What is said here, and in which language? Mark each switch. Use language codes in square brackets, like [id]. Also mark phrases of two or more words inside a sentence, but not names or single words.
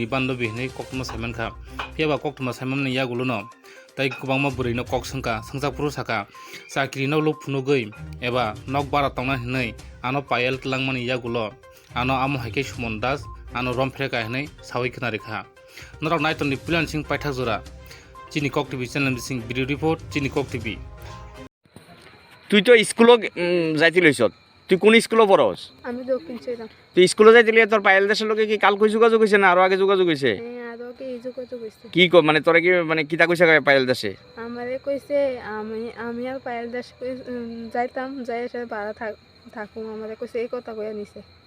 [trp] bandobi nei kokma saiman kha phiaba kokma saiman ni yagulo no tai kubangma berini kok sangka sangjapuru saka chakri no lup phunugui eba nok bara tongna hinai ano Payal tlangmani yagulo ano amo haike Sumon Das ano romfreka hinai sawi khna rekha norok naitoni plan sing paithak jora chini kok [en] tv channel [trp] sing [en] video report [trp] chini kok tv [bn] তুই তো স্কুল যাইতে লইছ তুই কোন স্কুল পড়স আমি দক্ষিণ চৈরাম তুই স্কুলে যাইতে লিয়ে তোর পায়েল দেশের লোকে কি কাল কই যোগাযোগ হইছে না আরো আগে যোগাযোগ হইছে হ্যাঁ আদকে এই যোগাযোগ হইছে কি মানে তোরা কি মানে কিতা কইছে পায়েল দেশে আমারে কইছে আমি আর পায়েল দাস যাইতাম যাই এসে ভাড়া থাকুম আমারে কইছে এই কথা কইয়া নিছে